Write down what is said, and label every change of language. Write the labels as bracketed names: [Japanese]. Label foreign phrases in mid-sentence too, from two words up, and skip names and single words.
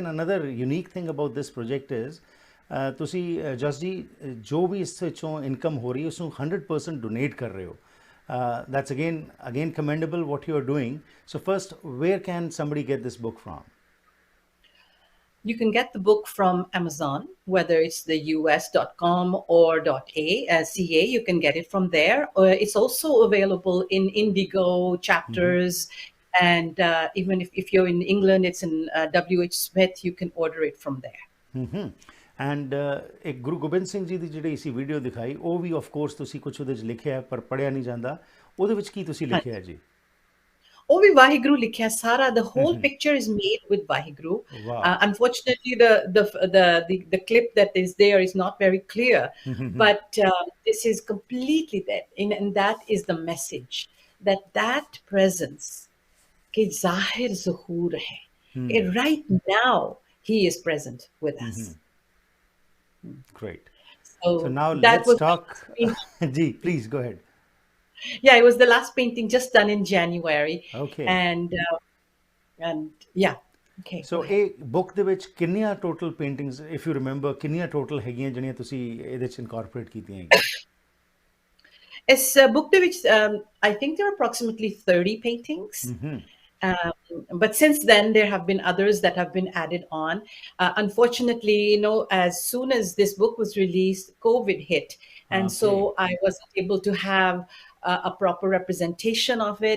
[English] and another unique thing about this project is [Punjabi] ਤੁਸੀਂ ਜਸ ਜੀ ਜੋ ਵੀ ਇਸ ਵਿੱਚੋਂ ਇਨਕਮ ਹੋ ਰਹੀ ਹੈ ਉਸਨੂੰ 100% ਡੋਨੇਟ ਕਰ ਰਹੇ ਹੋ। [English] that's again commendable what you are doing. So first, where can somebody get this book from? You can get the book from Amazon, whether it's the us.com or .ca, you can get it from there. It's also available in Indigo chapters, and even if you're in England, it's in W.H. Smith, you can order it from there. [Punjabi] ਐਂਡ ਇੱਕ ਗੁਰੂ ਗੋਬਿੰਦ ਸਿੰਘ ਜੀ ਦੀ ਜਿਹੜੀ ਅਸੀਂ ਵੀਡੀਓ ਦਿਖਾਈ, ਉਹ ਵੀ [English] of course [Punjabi] ਤੁਸੀਂ ਕੁਝ ਉਹਦੇ 'ਚ ਲਿਖਿਆ ਪਰ ਪੜ੍ਹਿਆ ਨਹੀਂ ਜਾਂਦਾ, ਉਹਦੇ ਵਿੱਚ ਕੀ ਤੁਸੀਂ ਲਿਖਿਆ ਜੀ? ਉਹ ਵੀ ਵਾਹਿਗੁਰੂ ਲਿਖਿਆ ਸਾਰਾ। [English] The whole picture is made with Vaheguru. Wow. Unfortunately, the clip that is there is not very clear, but this is completely that, and that is the message, that presence [Punjabi] ਕੇ ਜ਼ਾਹਿਰ ਜ਼ਹੂਰ ਹੈ, [English] right now he is present with us. Great. So now that let's talk. Ji, please go ahead. Yeah, it was the last painting just done in January. Okay. And yeah. Okay. [Punjabi] So ਇਹ book ਦੇ ਵਿੱਚ ਕਿੰਨੀਆਂ [English] total paintings, if you remember, [Punjabi] ਕਿੰਨੀਆਂ total ਹੈਗੀਆਂ ਜਿਹੜੀਆਂ ਤੁਸੀਂ ਇਹਦੇ ਵਿੱਚ incorporate ਕੀਤੀਆਂ ਹੈਗੀਆਂ? ਇਸ book ਦੇ ਵਿੱਚ [English] I think there are approximately 30 paintings. But since then there have been others that have been added on. Unfortunately, as soon as this book was released, COVID hit, and so I wasn't able to have a proper representation of it.